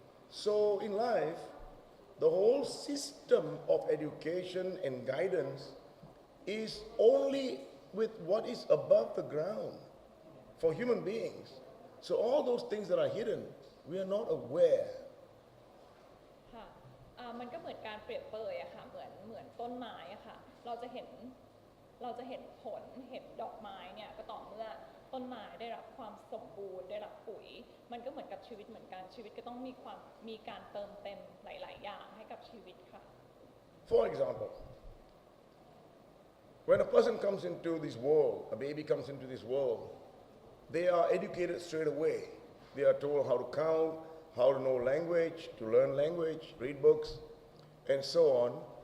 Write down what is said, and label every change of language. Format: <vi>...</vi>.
<en>So, in life, the whole system of education and guidance is only with what is above the ground for human beings. So all those things that are hidden, we are not aware.</en> <th>ค่ะมันก็เหมือนการเปรียบเปยอะค่ะเหมือนต้นไม้อะค่ะเราจะเห็นผลเห็นดอกไม้เนี่ยก็ต่อเมื่อต้นไม้ได้รับความสมบูรณ์ได้รับปุ๋ยมันก็เหมือนกับชีวิตเหมือนกันชีวิตก็ต้องมีการเติมเต็มหลายๆอย่างให้กับชีวิตค่ะ</th> <en>For example, when a person comes into this world, a baby comes into this world, they are educated straight away. They are told how to count, how to know language, to learn language, read books, and so on.</en>